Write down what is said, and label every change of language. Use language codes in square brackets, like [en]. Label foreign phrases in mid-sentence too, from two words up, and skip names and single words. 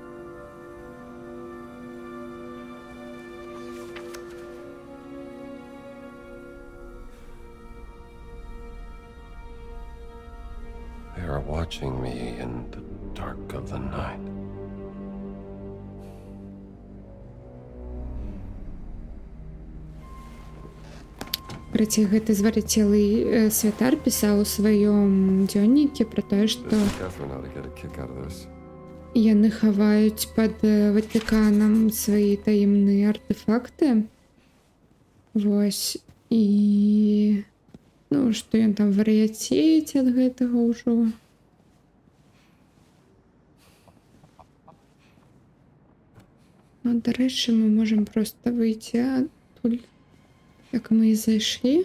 [en] They are watching me in the dark of the night. [be] Кстати, гэты звар'яцелы святар пісаў у сваём дзённіке пра тое, што [en] Catherine ought to get a kick out of this. [be] яны хаваюць пад Ватыканам свае таемныя артефакты. Вось. І ну, што ён там вар'яцець ад гэтага ўжо. Ну, дарэчы, мы можам проста выйти адтуль, як мы і зайшлі.